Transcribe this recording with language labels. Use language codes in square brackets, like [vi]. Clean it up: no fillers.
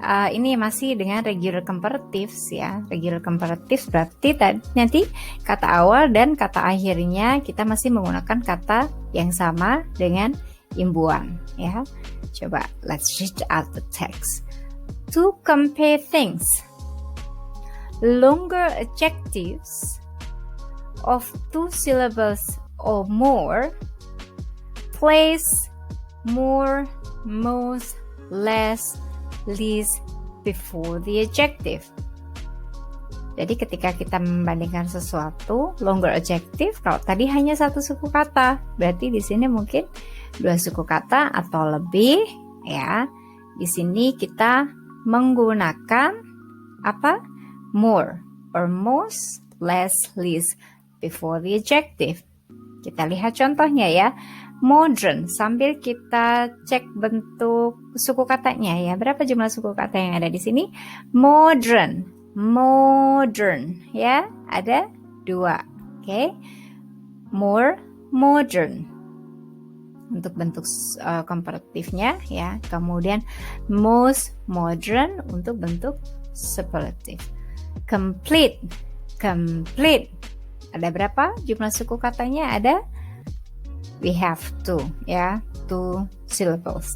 [id] Ini masih dengan regular comparatives ya. Regular comparatives berarti nanti kata awal dan kata akhirnya kita masih menggunakan kata yang sama dengan imbuhan ya. Coba [en] let's read out the text. To compare things, longer adjectives of 2 syllables or more place more, most, less, least before the adjective. [id] Jadi ketika kita membandingkan sesuatu, longer adjective, kalau tadi hanya satu suku kata, berarti di sini mungkin 2 suku kata atau lebih ya. Di sini kita menggunakan apa? [en] More or most, less, least before the adjective. [id] Kita lihat contohnya ya. Modern, sambil kita cek bentuk suku katanya ya. Berapa jumlah suku kata yang ada di sini? Modern, modern ya. Ada 2. Oke. More, modern. Untuk bentuk komparatifnya ya. Kemudian most, modern untuk bentuk superlatif. Complete, complete. Ada berapa jumlah suku katanya? [en] Ada, we have 2 ya, 2 syllables.